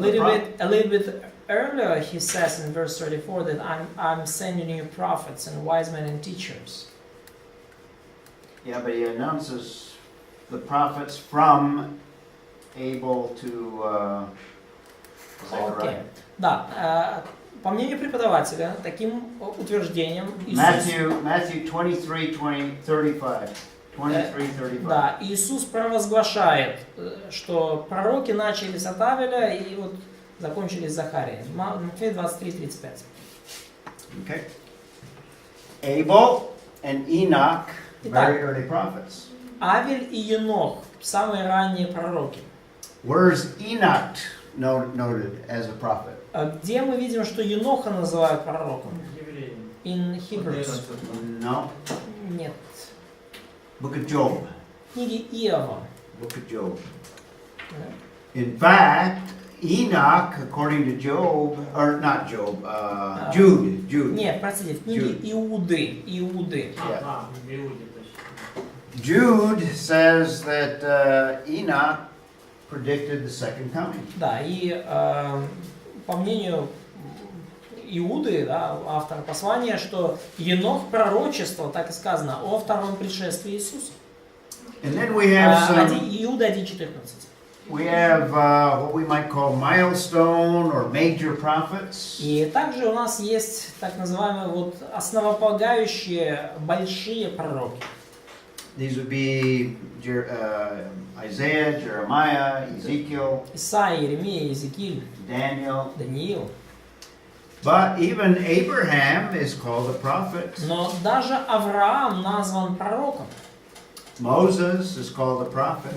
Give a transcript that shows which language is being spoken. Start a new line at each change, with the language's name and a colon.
English: little bit earlier he says in verse 34 that I'm sending you prophets and wise men and teachers. Yeah, but he announces the prophets from Abel to Zechariah.
Russian: Да. По мнению преподавателя, таким утверждением Иисус,
English: Matthew 23:35. 23:35.
Russian: да, Иисус провозглашает, что пророки начались от Авеля и вот закончились Захарией. Матфея 23:35.
English: Okay. Abel and Enoch,
Russian: Итак.
English: very early prophets.
Russian: Авель и Енох – самые ранние пророки.
English: Where's Enoch noted as a prophet?
Russian: Где мы видим, что Еноха называют пророком? Евреи.
English: In Hebrews. No.
Russian: Нет.
English: Book of Job.
Russian: Книги Иова.
English: Book of Job. In fact, Enoch, according to Job, or not Job, Jude.
Russian: Нет, простите, в книге Иуды.
English: Yeah.
Russian: А, в Иуде точно.
English: Jude says that Enoch predicted the second coming.
Russian: Да, и по мнению Иуды, да, автора послания, что Енох пророчествовал, так и сказано, о втором пришествии Иисуса.
English: And then we have
Russian: Иуда 1:14.
English: we have what we might call milestone or major prophets.
Russian: И также у нас есть так называемые вот основополагающие большие пророки.
English: These would be Isaiah, Jeremiah, Ezekiel,
Russian: Исаия, Иеремия, Иезекииль, Daniel. Даниил.
English: But even Abraham is called a prophet.
Russian: Но даже Авраам назван пророком.
English: Moses is called a prophet.